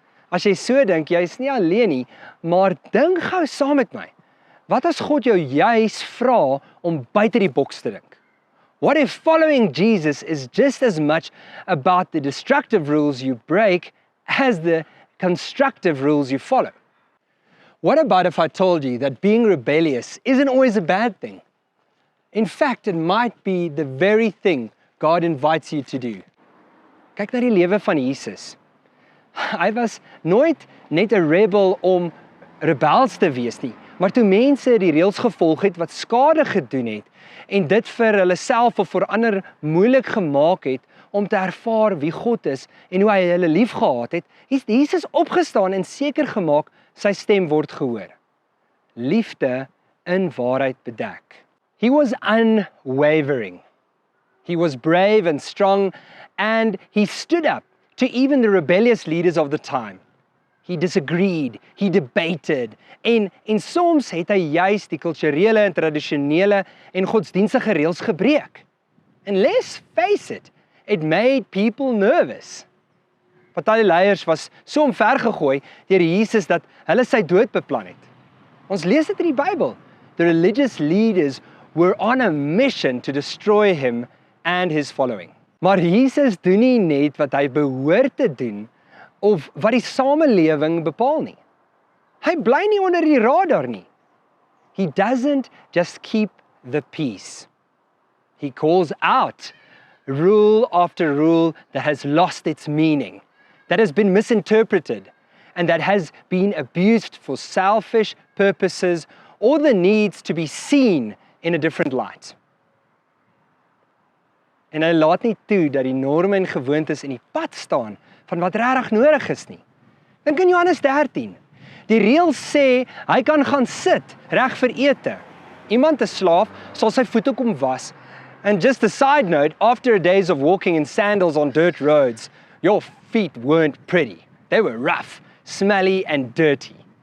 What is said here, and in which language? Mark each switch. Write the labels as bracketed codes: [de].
[af] As jy so dink, jy is nie alleen nie, maar dink gou saam met my. Wat as God jou juis vra om buite die boks te dink? [en] What if following Jesus is just as much about the destructive rules you break as the constructive rules you follow? What about if I told you that being rebellious isn't always a bad thing? In fact, it might be the very thing God invites you to do. [af] Kyk na die lewe van Jesus. Hy was nooit net 'n rebel om rebels te wees nie, maar toe mense die reëls gevolg het wat skade gedoen het en dit vir hulle self of vir ander moeilik gemaak het om te ervaar wie God is en hoe hy hulle liefgehad het, het Jesus opgestaan en seker gemaak sy stem word gehoor. Liefde in waarheid bedek. [en] He was unwavering. He was brave and strong, and he stood up to even the rebellious leaders of the time. He disagreed, he debated, [af] en soms het hy juis die kulturele en tradisionele en godsdienstige reëls gebreek. [en] And let's face it, it made people nervous. [af] Party leiers was so omvergegooi deur Jesus dat hulle sy dood beplan het. Ons lees dit in die Bybel. [en] The religious leaders were on a mission to destroy him and his following. [af] Maar Jesus doen nie net wat hy behoort te doen of wat die samelewing bepaal nie. Hy bly nie onder die radar nie. [en] He doesn't just keep the peace. He calls out rule after rule that has lost its meaning, that has been misinterpreted, and that has been abused for selfish purposes or the needs to be seen in a different light. [af] En hy laat nie toe dat die norme en gewoontes in die pad staan van wat regtig nodig is nie. Dink in Johannes 13. Die reël sê hy kan gaan sit reg vir ete. Iemand 'n slaaf sal sy voete kom was. [en] And just a side note, after a days of walking in sandals on dirt roads, your feet weren't pretty. They were rough, smelly and dirty.